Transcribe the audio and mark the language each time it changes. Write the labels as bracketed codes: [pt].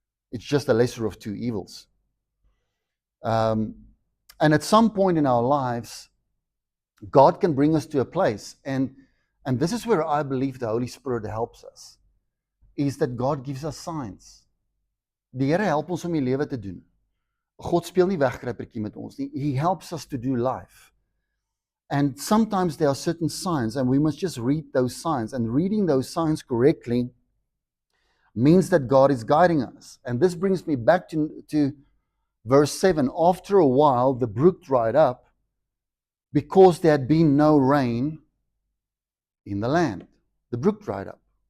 [en] It's just a lesser of two evils. And at some point in our lives, God can bring us to a place, and this is where I believe the Holy Spirit helps us, is that God gives us signs. [af] Die Here help ons om die lewe te doen. God speel nie wegkruipertjie met ons nie. [en] He helps us to do life. And sometimes there are certain signs, and we must just read those signs. And reading those signs correctly means that God is guiding us. And this brings me back to verse 7. After a while, the brook dried up because there had been no rain in the land. The brook dried up.